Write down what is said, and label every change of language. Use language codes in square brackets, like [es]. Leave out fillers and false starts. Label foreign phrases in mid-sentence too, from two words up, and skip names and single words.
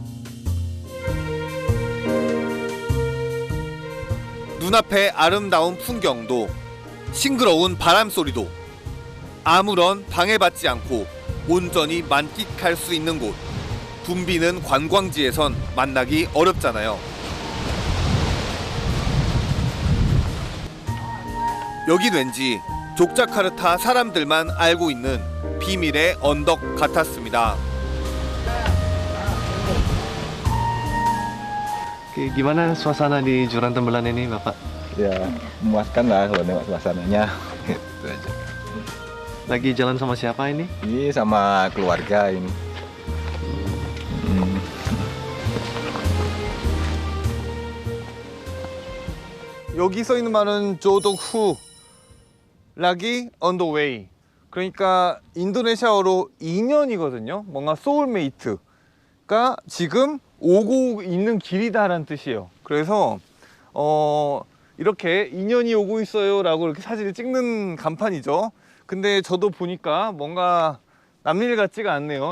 [ko] 눈앞의 아름다운 풍경도 싱그러운 바람 소리도 아무런 방해받지 않고 온전히 만끽할 수 있는 곳. 붐비는 관광지에선 만나기 어렵잖아요. 여긴 왠지 족자카르타 사람들만 알고 있는 비밀의 언덕 같았습니다. [id] Gimana suasana di Jurang Tembelan ini, Bapak? Ya, memuaskan lah kalau nengok suasananya. Gitu aja. Lagi jalan sama siapa ini? Ini sama keluarga ini. [ko] 여기 써 있는 말은 [id] jodohku lagi [en] on the way. [ko] 그러니까 인도네시아어로 인연이거든요. 뭔가 소울메이트가 지금 오고 있는 길이다라는 뜻이에요. 그래서 이렇게 인연이 오고 있어요 라고 이렇게 사진을 찍는 간판이죠. 근데 저도 보니까 뭔가 남일 같지가 않네요.